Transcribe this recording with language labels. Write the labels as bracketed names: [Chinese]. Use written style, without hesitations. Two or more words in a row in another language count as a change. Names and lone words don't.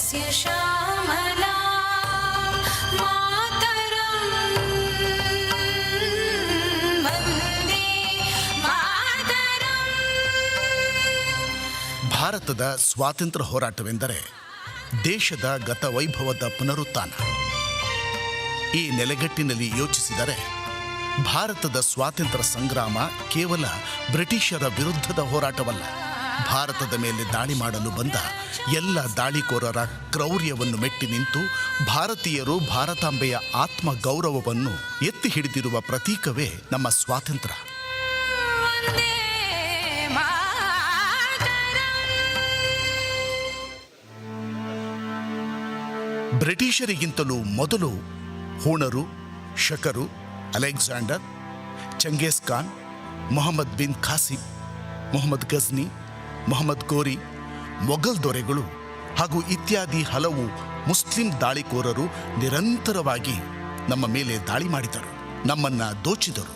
[Sanskrit] श्यामला मातरं वन्दे मातरं। [Kannada] ಭಾರತದ ಸ್ವಾತಂತ್ರ್ಯ ಹೋರಾಟವೆಂದರೆ ದೇಶದ ಗತವೈಭವದ ಪುನರುತ್ಥಾನ. ಈ ನೆಲೆಗಟ್ಟಿನಲ್ಲಿ ಯೋಚಿಸಿದರೆ ಭಾರತದ ಸ್ವಾತಂತ್ರ್ಯ ಸಂಗ್ರಾಮ ಕೇವಲ ಬ್ರಿಟಿಷರ ವಿರುದ್ಧದ ಹೋರಾಟವಲ್ಲ, ಭಾರತದ ಮೇಲೆ ದಾಳಿ ಮಾಡಲು ಬಂದ ಎಲ್ಲ ದಾಳಿಕೋರರ ಕ್ರೌರ್ಯವನ್ನು ಮೆಟ್ಟಿ ನಿಂತು ಭಾರತೀಯರು ಭಾರತಾಂಬೆಯ ಆತ್ಮ ಗೌರವವನ್ನು ಎತ್ತಿ ಹಿಡಿದಿರುವ ಪ್ರತೀಕವೇ ನಮ್ಮ ಸ್ವಾತಂತ್ರ್ಯ. [Sanskrit] वन्दे मातरं। [Kannada] ಬ್ರಿಟಿಷರಿಗಿಂತಲೂ ಮೊದಲು ಹೂಣರು, ಶಕರು, ಅಲೆಕ್ಸಾಂಡರ್, ಚಂಗೇಜ್ ಖಾನ್, ಮೊಹಮ್ಮದ್ ಬಿನ್ ಖಾಸಿಮ್, ಮೊಹಮ್ಮದ್ ಗಜ್ನಿ, ಮೊಹಮ್ಮದ್ ಗೋರಿ, ಮೊಘಲ್ ದೊರೆಗಳು ಹಾಗೂ ಇತ್ಯಾದಿ ಹಲವು ಮುಸ್ಲಿಂ ದಾಳಿಕೋರರು ನಿರಂತರವಾಗಿ ನಮ್ಮ ಮೇಲೆ ದಾಳಿ ಮಾಡಿದರು, ನಮ್ಮನ್ನು ದೋಚಿದರು.